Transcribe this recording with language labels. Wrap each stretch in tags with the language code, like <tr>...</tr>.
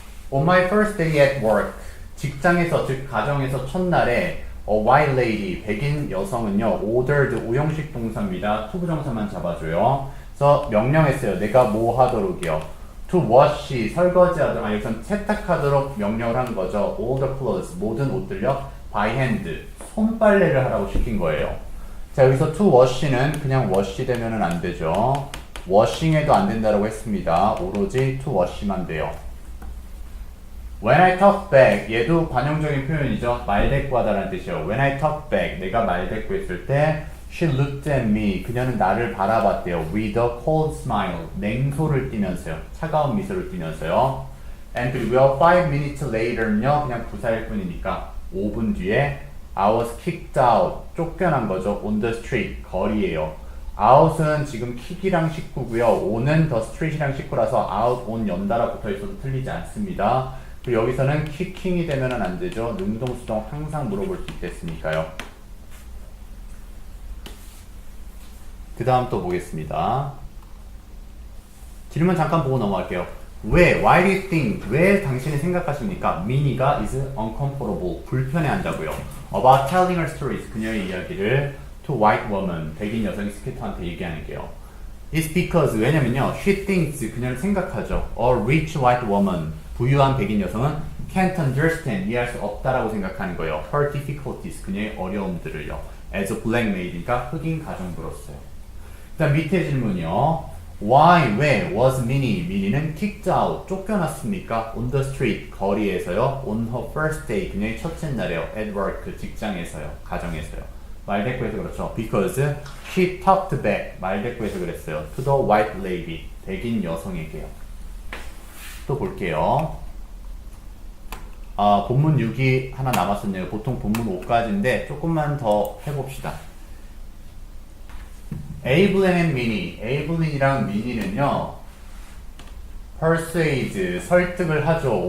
<en>On my first day at work,</en> <ko>직장에서 즉 가정에서 첫날에</ko> <en>a white lady,</en> <ko>백인 여성은요</ko> <en>ordered</en> <ko>오형식 동사입니다. to 부정사만 잡아줘요. 그래서 명령했어요. 내가 뭐 하도록이요.</ko> <en>to wash,</en> <ko>설거지하도록, 여기선 세탁하도록 명령을 한 거죠.</ko> <en>all the clothes,</en> <ko>모든 옷들요</ko> <en>by hand,</en> <ko>손빨래를 하라고 시킨 거예요. 자, 여기서 to wash는 그냥 wash 되면은 안 되죠. washing해도 안 된다고 했습니다. 오로지 to wash만 돼요.</ko> <en>When I talk back,</en> <ko>얘도 관용적인 표현이죠. 말대꾸하다라는 뜻이에요.</ko> <en>When I talk back,</en> <ko>내가 말대꾸했을 때</ko> <en>She looked at me,</en> <ko>그녀는 나를 바라봤대요.</ko> <en>With a cold smile,</en> <ko>냉소를 띠면서요.</ko> <en>차가운 미소를 띠면서요. And 그리고요, 5 minutes later 는요, 그냥 부사일 뿐이니까 5분 뒤에 I was kicked out, 쫓겨난 거죠. On the street,</en> <ko>거리에요. out은 지금 kick이랑 식구고요. on은 the street이랑 식구라서 out, on 연달아 붙어있어도 틀리지 않습니다. 그리고 여기서는 kicking이 되면은 안 되죠. 능동, 수동 항상 물어볼 수 있겠으니까요. 그 다음 또 보겠습니다. 질문 잠깐 보고 넘어갈게요.</ko> <en>왜? Why do you think?</en> <ko>왜 당신이 생각하십니까?</ko> <en>미니가 is uncomfortable.</en> <ko>불편해한다고요.</ko> <en>About telling her stories.</en> <ko>그녀의 이야기를</ko> <en>to white woman.</en> <ko>백인 여성이 스케터한테 얘기하는 게요.</ko> <en>It's because</en> <ko>왜냐면요.</ko> <en>She thinks</en> <ko>그녀는 생각하죠.</ko> <en>A rich white woman.</en> <ko>부유한 백인 여성은</ko> <en>can't understand.</en> <ko>이해할 수 없다라고 생각하는 거예요.</ko> <en>Her difficulties.</en> <ko>그녀의 어려움들을요.</ko> <en>As a black maid니까</en> <ko>흑인 가정부로서요. 그 다음 밑에 질문이요. Why, 왜</ko> <en>was Minnie?</en> <ko>미니는</ko> <en>kicked out,</en> <ko>쫓겨났습니까?</ko> <en>On the street,</en> <ko>거리에서요.</ko> <en>On her first day,</en> <ko>그녀의 첫째 날에요.</ko> <en>At work,</en> <ko>직장에서요. 가정에서요. 말대꾸에서 그렇죠.</ko> <en>Because she talked back,</en> <ko>말대꾸에서 그랬어요.</ko> <en>To the white lady,</en> <ko>백인 여성에게요. 또 볼게요. 본문 6이 하나 남았었네요. 보통 본문 5까지인데 조금만 더 해봅시다. 에이블린 and 미니, 에이블린이랑 미니는요 persuade, 설득을 하죠.</ko>